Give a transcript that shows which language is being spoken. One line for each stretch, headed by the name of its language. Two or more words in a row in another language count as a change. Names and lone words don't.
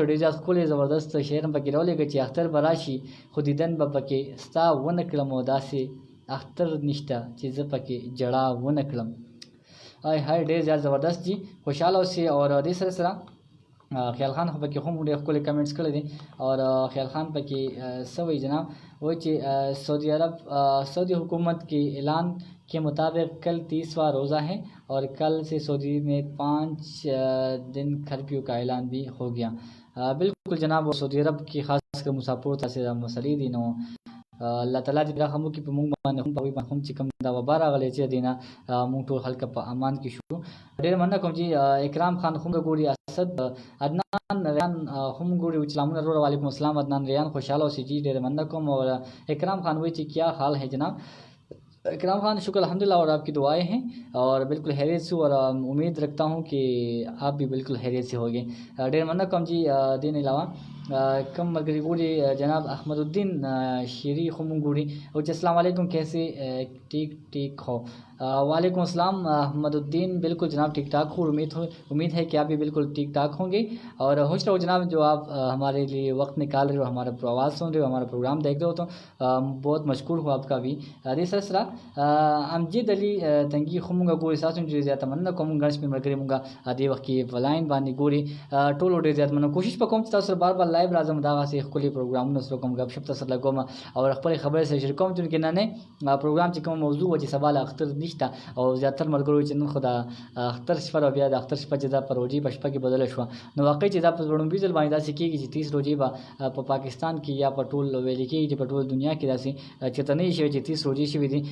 Pashto: ډېر زیات ښکلی زبردست شعر هم پکې راولېږه چې اختر به راشي خو دیدن به پکې ستا ونه کړم او داسې اختر نشته چې زه پکې ژړا ونه کړم. هاي هاي ډېر زیات زبردست جي. خوشحاله اوسئ اور دې سره سره خیال خان خو پکې هم ډېر ښکلي کمنټس کړی دي اور خیال خان پکې څه وایي جناب وایي چې
Urdu: سعودی حکومت کے اعلان کے مطابق کل 30واں روزہ ہے اور کل سے سعودی میں 5 دن کرفیو کا اعلان بھی ہو گیا.
Pashto: بالکل جناب
Urdu: سعودی عرب کی خاص کر
Pashto: مسافرو تاسې مسلې دي نو الله تعالی دې رحم وکړي په موږ باندې هم په هغوی باندې هم چې کوم دا وبا راغلی چې دې نه موږ ټول خلک په امان کې شو. ډېر مننه کوم چې اکرام خان هم ګوري اسد عدنان ریان هم ګوري سلامونه وروره وعلیکم السلام عدنان ریان خوشحاله اوسئ جی ډېر مننه کوم. اور اکرام خان وایي چې
Urdu: کیا حال ہے جناب. اکرام خان شکر الحمدللہ اور آپ کی دعائیں ہیں اور بالکل خیریت سے اور امید رکھتا ہوں کہ آپ بھی بالکل خیریت سے ہوگے.
Pashto: ډېر مننه کوم جی. دې نه علاوه کم ملګري ګوري جناب احمد الدین شیری هم ګوري او چې السلام علیکم
Urdu: کیسے ٹھیک ہو. وعلیکم السلام احمد الدین بالکل جناب ٹھیک ٹھاک ہو. امید ہے کہ آپ بھی بالکل ٹھیک ٹھاک ہوں گے اور خوش رہو جناب جو آپ ہمارے لیے وقت نکال رہے ہو ہمارا آواز سن رہے ہو ہمارا پروگرام دیکھ رہے ہو تو بہت مشکور ہوں آپ کا بھی.
Pashto: دې سره سره امجد علي تنګي خو مونږ ګوري تاسو ډېر زیاته مننه کوم. ګڼ شمېر ملګري مونږ دې وخت کې په لاین باندې ګوري ټولو ډېر زیات مننه. کوشش به کوم چې تاسو سره بار بار لایو راځم دغسې ښکلي پروګرامونه سره کوم ګپ شپ تاسو سره لګوم او خپلې خبرې سره شریکوم چونکې نننی پروګرام چې کومه موضوع وه چې سبا له اختر نشته او زیاتره ملګرو چې نن خو د اختر شپه او بیا د اختر شپه چې دا په روژې په شپه کې بدله شوه نو واقعي چې دا په لومړي ځل باندې داسې کېږي چې 30 روژې به په پاکستان کې یا په ټول ویلې کېږي چې په ټول دنیا کې داسې چېرته نه وي شوی چې 30 روژې شوي دي.